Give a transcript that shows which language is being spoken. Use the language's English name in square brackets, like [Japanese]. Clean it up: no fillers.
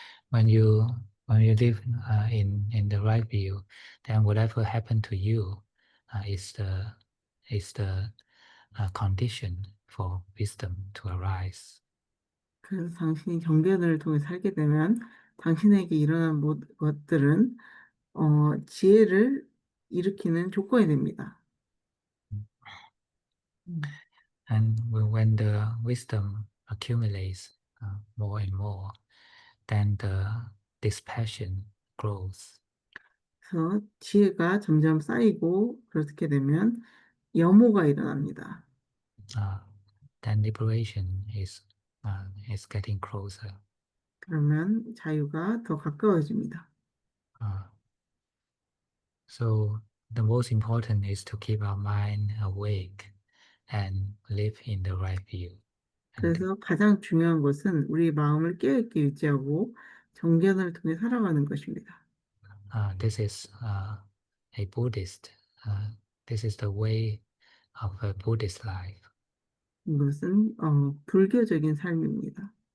[English] When you live in the right view, then whatever happened to you is the condition for wisdom to arise. [Korean] 그래서 당신이 정견을 통해 살게 되면 당신에게 일어난 것들은 지혜를 일으키는 조건이 됩니다. [English] And when the wisdom accumulates more and more, then the dispassion grows. [Korean] 그래서 지혜가 점점 쌓이고 그렇게 되면 염호가 일어납니다. [English] Then liberation is getting closer. [Korean] 그러면 자유가 더 가까워집니다. [English] So the most important is to keep our mind awake and live in the right view. [Korean] 그래서 가장 중요한 것은 우리 마음을 깨어있게 유지하고 정견을 통해 살아가는 것입니다. [English] This is a Buddhist. This is the way of a Buddhist life. [Korean] 이것은 불교적인 삶입니다.